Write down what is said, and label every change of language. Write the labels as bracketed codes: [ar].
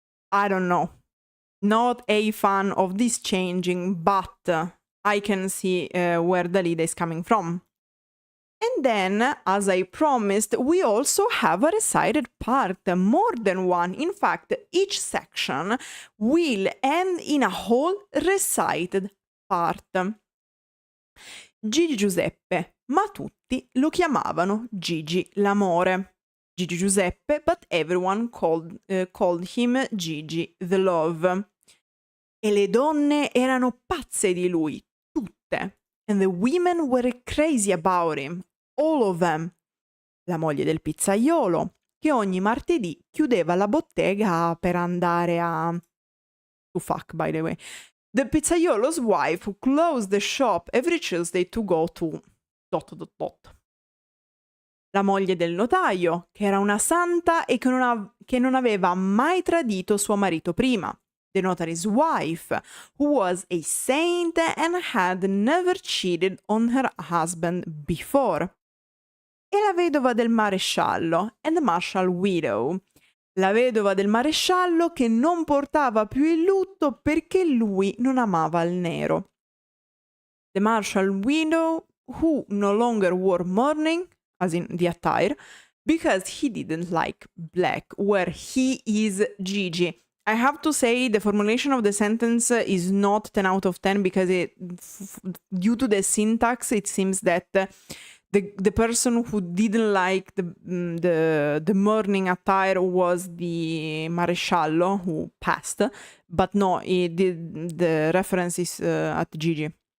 [en] I don't know. Not a fan of this changing, but I can see where Dalida is coming from. And then, as I promised, we also have a recited part, more than one. In fact, each section will end in a whole recited part. [it] Gigi Giuseppe, ma tutti lo chiamavano Gigi l'amore. [en] Gigi Giuseppe, but everyone called him Gigi the love. [it] E le donne erano pazze di lui, tutte. [en] And the women were crazy about him. All of them. [it] La moglie del pizzaiolo, che ogni martedì chiudeva la bottega per andare [en] to fuck, by the way. The pizzaiolo's wife who closed the shop every Tuesday to go to ... [it] La moglie del notaio, che era una santa e che non aveva mai tradito suo marito prima. [en] The notary's wife, who was a saint and had never cheated on her husband before. [it] E la vedova del maresciallo, [en] and the martial widow. [it] La vedova del maresciallo che non portava più il lutto perché lui non amava il nero. [en] The martial widow who no longer wore mourning, as in the attire, because he didn't like black, where he is Gigi. I have to say the formulation of the sentence is not 10 out of 10 because due to the syntax it seems that the person who didn't like the mourning attire was the maresciallo who passed, but no, the reference is at Gigi.